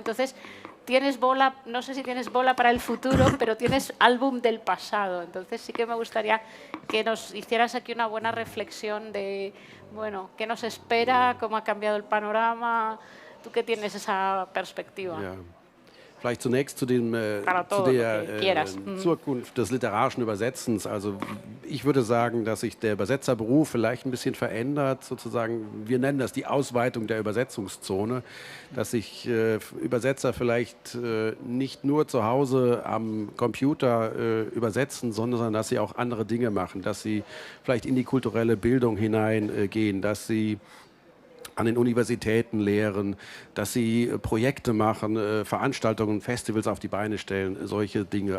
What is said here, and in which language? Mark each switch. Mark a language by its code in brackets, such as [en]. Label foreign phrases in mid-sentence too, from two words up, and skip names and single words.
[es] Entonces, tienes bola, no sé si tienes bola para el futuro, pero tienes álbum del pasado. Entonces sí que me gustaría que nos hicieras aquí una buena reflexión de, bueno, qué nos espera, cómo ha cambiado el panorama. Tú que tienes esa perspectiva. [de] Ja. Vielleicht zunächst zu todo, der Zukunft des literarischen Übersetzens. Also ich würde sagen, dass sich der Übersetzerberuf vielleicht ein bisschen verändert, sozusagen. Wir nennen das die Ausweitung der Übersetzungszone, dass sich Übersetzer vielleicht nicht nur zu Hause am Computer übersetzen, sondern dass sie auch andere Dinge machen, dass sie vielleicht in die kulturelle Bildung hineingehen, dass sie an den Universitäten lehren, dass sie Projekte machen, Veranstaltungen, Festivals auf die Beine stellen, solche Dinge.